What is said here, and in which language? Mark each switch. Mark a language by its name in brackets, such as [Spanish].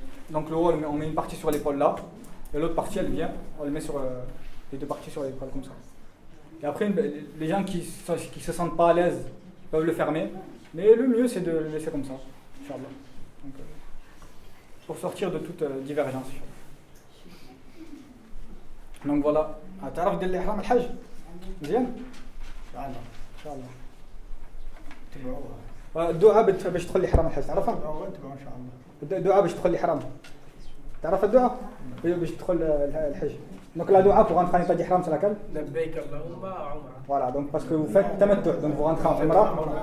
[French] Donc le haut, on met une partie sur l'épaule là, et l'autre partie elle vient, on le met sur les 2 parties sur l'épaule comme ça. Et après, les gens qui se sentent pas à l'aise peuvent le fermer, mais le mieux c'est de le laisser comme ça, Inch'Allah. Donc, pour sortir de toute divergence. Donc voilà. [Arabic] تعرف دير الإحرام الحج؟ مزيان؟ إن شاء الله. تبعوها. الدعاء باش تدخل الإحرام الحج تعرفها؟ تبعوها إن شاء الله. الدعاء باش تدخل الإحرام. تعرف الدعاء؟ باش تدخل الحج. [French] Donc la dua pour rentrer en état d'ihram c'est laquelle? [Arabic] لبيك اللهم عمرة. [French] Voilà, donc parce que vous faites tamattu, donc vous rentrez en umrah.